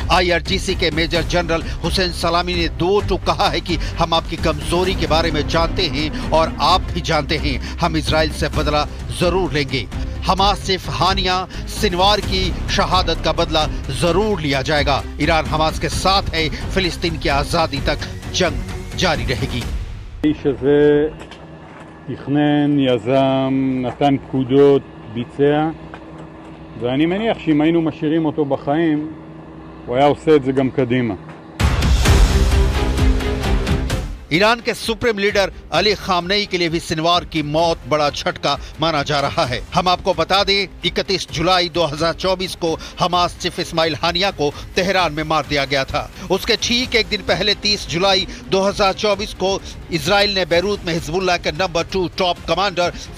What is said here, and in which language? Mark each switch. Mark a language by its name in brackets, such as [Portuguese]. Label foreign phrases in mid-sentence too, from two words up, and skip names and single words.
[Hindi] IRGC के [English] major general [Hindi] हुसैन सलामी ने दो टूक कहा है कि हम आपकी कमजोरी के बारे में जानते हैं और आप भी जानते हैं, हम इजराइल से बदला जरूर लेंगे। हमास चीफ हानिया सिनवार की शहादत का बदला जरूर लिया जाएगा। ईरान हमास के साथ है, फिलिस्तीन की आजादी तक जंग जारी रहेगी। [Hebrew] תכנן, יזם, נתן פקודות, ביצע, ואני מניח שאם היינו משאירים אותו בחיים, הוא היה עושה את זה גם קדימה. [Hindi] ईरान के [English] supreme leader [Hindi] अली खामनेई के लिए भी सिनवार की मौत बड़ा झटका माना जा रहा है। हम आपको बता दें, 31 जुलाई 2024 को हमास चीफ इस्माइल हानिया को तेहरान में मार दिया गया था। उसके ठीक एक दिन पहले 30 जुलाई 2024 को इजराइल ने बैरूत में हिजबुल्लाह के [English] number 2 top commander